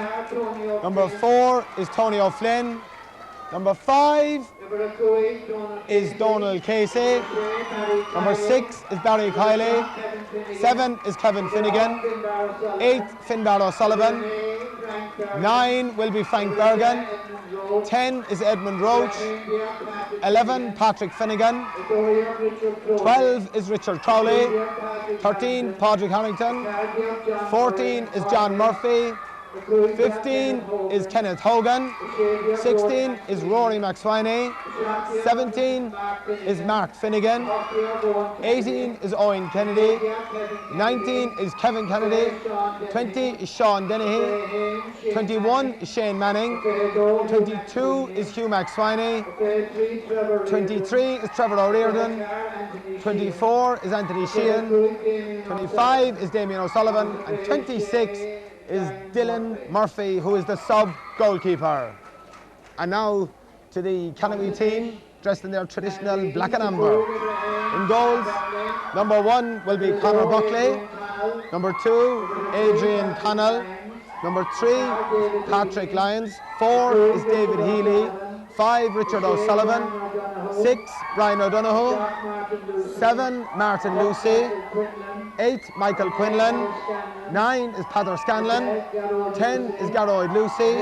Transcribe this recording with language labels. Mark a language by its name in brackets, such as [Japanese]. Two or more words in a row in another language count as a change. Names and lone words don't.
[English] Number 4 is Tony O'Flynn. Number 5 is Donald Casey. Number 6 is Barry Kiley. 7 is Kevin Finnegan. 8, Finbar O'Sullivan. 9 will be Frank Bergen. 10 is Edmund Roach. 11, Patrick Finnegan. 12 is Richard Crowley. 13, Padraig Harrington. 14 is John Murphy. 15 is Kenneth Hogan. 16 is Rory McSwiney. 17 is Mark Finnegan. 18 is Owen Kennedy. 19 is Kevin Kennedy. 20 is Sean Dennehy. 21 is Shane Manning. 22 is Hugh McSwiney. 23 is Trevor O'Riordan. 24 is Anthony Sheehan. 25 is Damien O'Sullivan. And 26 is Dylan Murphy, who is the sub-goalkeeper. And now to the Canovee team, dressed in their traditional black and amber. In goals, number 1 will be Conor Buckley. Number 2, Adrian Connell. Number 3 is Patrick Lyons. 4 is David Healy. 5, Richard O'Sullivan. 6, Brian O'Donoghue. 7, Martin Lucy. 8, Michael Quinlan. 9 is Peter Scanlon. 10 is Garoyd Lucy.